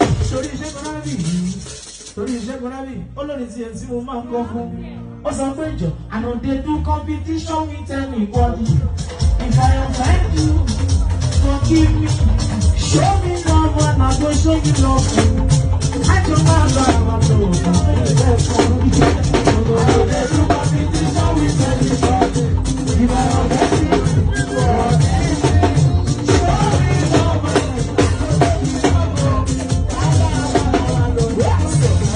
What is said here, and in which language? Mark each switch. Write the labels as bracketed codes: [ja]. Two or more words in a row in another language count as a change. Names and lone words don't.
[yo] Torí Ṣẹ́gun Rábì yìí, torí Ṣẹ́gun Rábì, ó lórí tí ẹ tí mo máa ń kọ fún. Ó sọ pé, "Jọ, [pcm] I no dey do competition with anybody. If I offend you, forgive me. Show me love and I go show you love." [yo] Àjọ máa bá wa lò ó. [pcm] I no dey do competition with anybody. If I offend you, forgive me. Show me love and I go show you love.